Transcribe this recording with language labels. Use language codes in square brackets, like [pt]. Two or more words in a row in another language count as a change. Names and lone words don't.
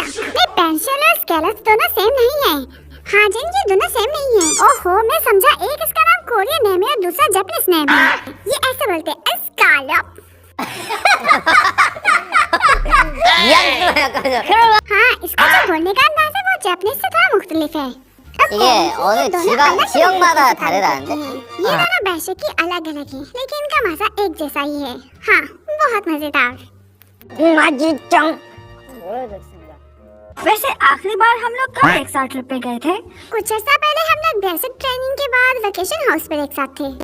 [hi] नहीं, [en] pens shell [hi] और स्कैलप्स दोनों सेम नहीं है। हाँ जिन, ये दोनों सेम नहीं है। ओहो, मैं समझा एक इसका नाम [en] Korean name [hi] है और दूसरा [en] Japanese name [hi] है। ये ऐसे बोलते हैं, स्कैलप। हाँ, इसका जो बोलने का अंदाज है वो जापानीज से थोड़ा मुख्तलिफ है। [ko] 이게 어느 지역마다 다르다는데? [hi] ये दोनों बेशक ही अलग अलग है, लेकिन इनका मजा एक जैसा ही है। हाँ, बहुत मजेदार। वैसे आखिरी बार हम लोग कब एक साथ ट्रिप पे गए थे? कुछ अर्सा पहले हम लोग [en] basic training [hi] के बाद [en] vacation house [hi] पर एक साथ थे।